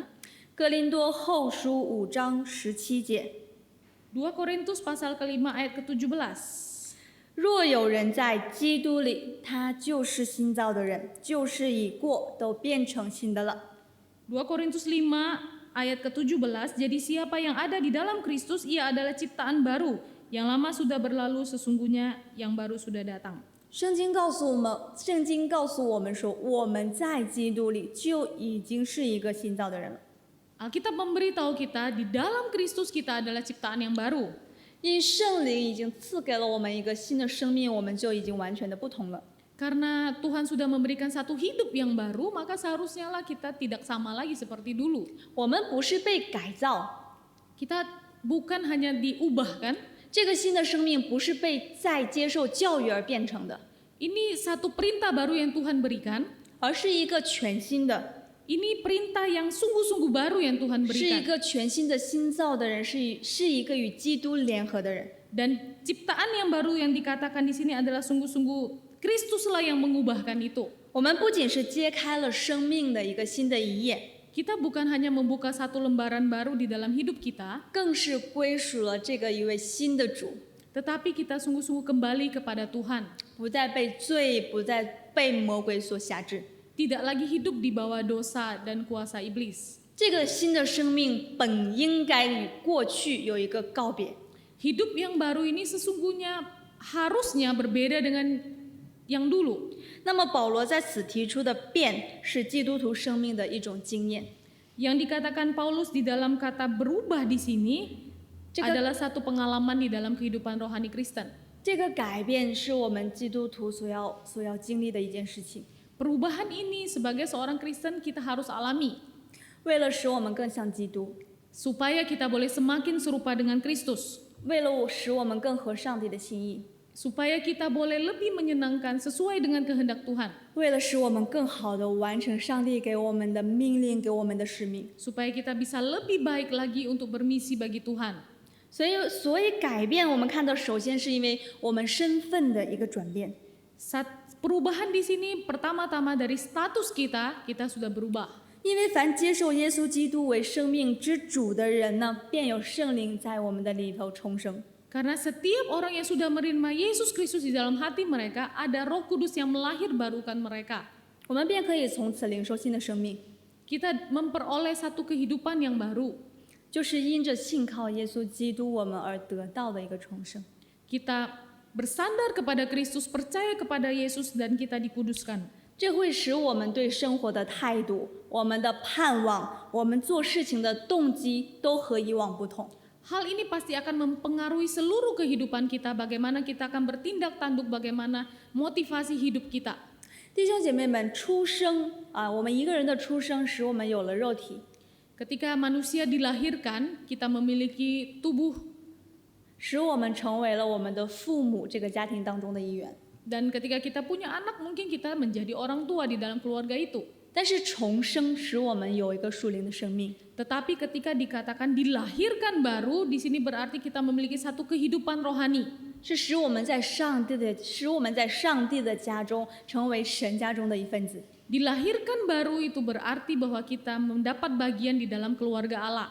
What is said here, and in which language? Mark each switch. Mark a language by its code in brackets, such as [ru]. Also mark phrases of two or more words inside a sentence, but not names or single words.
[zh] 哥林多后书5章17节。 [id] 2 Korintus pasal ke-5 ayat ke-17. [zh] 若有人在基督里，他就是新造的人，旧事已过，都变成新的了。 [id] 2 Korintus 5 ayat ke-17. Jadi siapa yang ada di dalam Kristus, ia adalah ciptaan baru. Yang lama sudah berlalu, sesungguhnya yang baru sudah datang. [zh] 圣经告诉我们说，我们在基督里就已经是一个新造的人了。 [id] Alkitab memberitahu kita di dalam Kristus kita adalah ciptaan yang baru. [zh] 因圣灵已经赐给了我们一个新的生命，我们就已经完全的不同了。 [id] Karena Tuhan sudah memberikan satu hidup yang baru, maka seharusnya lah kita tidak sama lagi seperti dulu. [zh] 我们不是被改造， [id] Kita bukan hanya diubah kan? [zh] 这个新的生命不是被在接受教育而变成的， [id] Ini satu perintah baru yang Tuhan berikan. [zh] 而是一个全新的， [id] Ini perintah yang sungguh-sungguh baru yang Tuhan [zh] 是一 [id] berikan. [zh] 个全新的新造的人，是一个与基督联合的人。 [id] Dan ciptaan yang baru yang dikatakan di sini adalah sungguh-sungguh Kristuslah yang mengubahkan itu. [zh] 我们不仅是揭开了生命的一个新的一页， [id] Kita bukan hanya membuka satu lembaran baru di dalam hidup kita, [zh] 更是归属了这个一位新的主， [id] tetapi kita sungguh-sungguh kembali kepada Tuhan. [zh] 不再被罪，不再被魔鬼所辖制。 [id] Tidak lagi hidup di bawah dosa dan kuasa iblis. [zh] 这个新的生命本应该与过去有一个告别。 [id] Hidup yang baru ini sesungguhnya harusnya berbeda dengan yang dulu. [zh] 那么保罗在此提出的变，是基督徒生命的一种经验。 [id] Yang dikatakan Paulus di dalam kata berubah di sini adalah satu pengalaman di dalam kehidupan rohani Kristen. [zh] 这个改变是我们基督徒所要经历的一件事情。 [id] Perubahan ini sebagai seorang Kristen kita harus alami [zh] 为了使我们更像基督， [id] supaya kita boleh semakin serupa dengan Kristus, [zh] 为了使我们更合上帝的心意， [id] supaya kita boleh lebih menyenangkan sesuai dengan kehendak Tuhan, [zh] 为了使我们更好的完成上帝给我们的命令，给我们的使命。 [id] supaya kita bisa lebih baik lagi untuk bermisi bagi Tuhan. [zh] 所以改变，我们看到首先是因为我们身份的一个转变。 [id] perubahan di sini pertama-tama dari status kita, kita sudah berubah. [zh] 因为凡接受耶稣基督为生命之主的人呢，便有圣灵在我们的里头重生。 [id] Karena setiap orang yang sudah menerima Yesus Kristus di dalam hati mereka, ada Roh Kudus yang melahir barukan mereka. [zh] 我们便可以从此领受新的生命， [id] Kita memperoleh satu kehidupan yang baru. [zh] 就是因着信靠耶稣基督，我们而得到的一个重生。 [id] Kita bersandar kepada Kristus, percaya kepada Yesus, dan kita dikuduskan. [zh] 这会使我们对生活的态度、我们的盼望、我们做事情的动机都和以往不同。 [id] Hal ini pasti akan mempengaruhi seluruh kehidupan kita, bagaimana kita akan bertindak tanduk, bagaimana motivasi hidup kita. [zh] 弟兄姐妹们，出生啊，我们一个人的出生使我们有了肉体， [id] Ketika manusia dilahirkan, kita memiliki tubuh, [zh] 使我们成为了我们的父母这个家庭当中的一员。 [id] dan ketika kita punya anak, mungkin kita menjadi orang tua di dalam keluarga itu. [zh] 但是重生使我们有一个属灵的生命， [id] Tetapi ketika dikatakan dilahirkan baru, di sini berarti kita memiliki satu kehidupan rohani. [zh] 是使我们在上帝的家中成为神家中的一份子。 [id] Dilahirkan baru itu berarti bahwa kita mendapat bagian di dalam keluarga Allah.